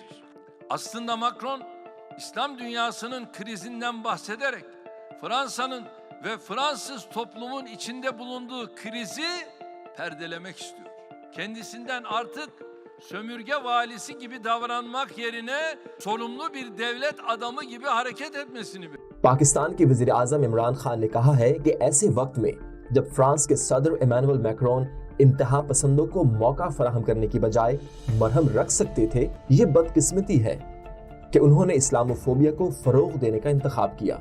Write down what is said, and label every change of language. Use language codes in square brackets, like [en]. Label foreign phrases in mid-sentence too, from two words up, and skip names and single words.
[tr] Aslında Macron, İslam dünyasının krizinden bahsederek Fransa'nın ve Fransız toplumun içinde bulunduğu krizi perdelemek istiyor. Kendisinden artık sömürge valisi gibi davranmak yerine sorumlu bir devlet adamı gibi hareket etmesini bekliyor. [ur] پاکستان کے وزیر اعظم عمران خان نے کہا ہے کہ ایسے وقت میں جب فرانس کے صدر ایمانوئل میکرون انتہا پسندوں کو موقع فراہم کرنے کی بجائے مرہم رکھ سکتے تھے، یہ بدقسمتی ہے کہ انہوں نے اسلاموفوبیا کو فروغ دینے کا انتخاب کیا۔